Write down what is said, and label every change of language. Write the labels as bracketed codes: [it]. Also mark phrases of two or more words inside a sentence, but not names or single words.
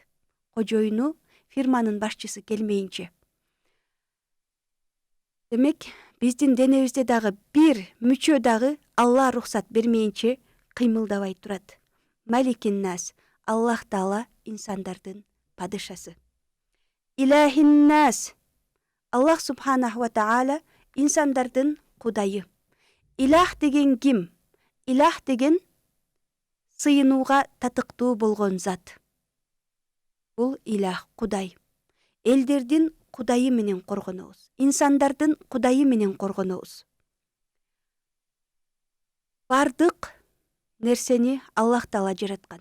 [ky] Кожоюну фирманын башчысы келмейинче. Демек, биздин денебизде дагы бир мүчө дагы Алла рухсат бермейинче кыймылдабай турат. [ar] ملك الناس. الله تعالى [ky] инсандардын падышасы. [ar] إله الناس. الله سبحانه وتعالى [ky] инсандардын кудайы. Илах деген ким? Илах деген сыйынууга татыктуу болгон зат. Бул илах, кудай. Элдердин кудайы менен коргонобуз. Инсандардын кудайы менен коргонобуз. Бардык нерсени [ar] الله تعالى [ky] жараткан.